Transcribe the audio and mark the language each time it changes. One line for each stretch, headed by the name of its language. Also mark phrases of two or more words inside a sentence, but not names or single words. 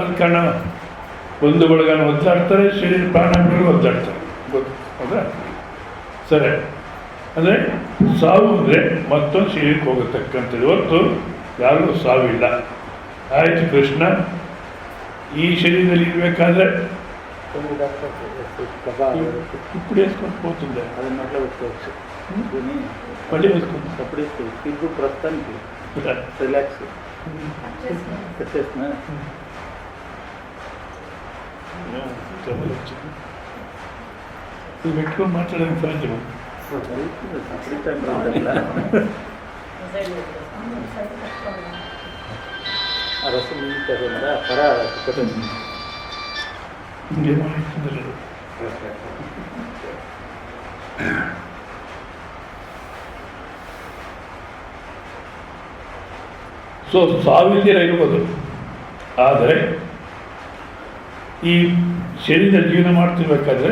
Kannada: ಕಾರಣ ಒಂದು ಒಳಗನ ಒದ್ದಾಡ್ತಾರೆ, ಶರೀರ ಪ್ರಾಣಗಳು ಒದ್ದಾಡ್ತಾರೆ. ಹೌದಾ? ಸರಿ, ಅಂದರೆ ಸಾವು ಅಂದರೆ ಮತ್ತೊಂದು ಶರೀರಕ್ಕೆ ಹೋಗತಕ್ಕಂಥದ್ದು, ಇವತ್ತು ಯಾರಿಗೂ ಸಾವಿಲ್ಲ. ಆಯಿತು ಕೃಷ್ಣ, ಈ ಶರೀರದಲ್ಲಿ ಇರಬೇಕಾದ್ರೆ
Telugu: ఇప్పుడు వేసుకొని పోతుండే అది నోట్లో పెట్టుకోవచ్చు. మళ్ళీ వేసుకుంది అప్పుడు వేసుకోవచ్చు. ఇప్పుడు ప్రస్తుతానికి రిలాక్స్ పెట్టేస్తున్నా. ఇది పెట్టుకొని మాట్లాడడానికి సాధ్యం. అప్పుడు టైం రావట్లా. ఆ రసం కదా పర ఇంకేమో ఇస్తుంది లేదు.
Kannada: ಸೊ ಸಾವಿಲ್ದಿರ ಇರ್ಬೋದು, ಆದರೆ ಈ ಶರೀರ ಜೀವನ ಮಾಡ್ತಿರ್ಬೇಕಾದ್ರೆ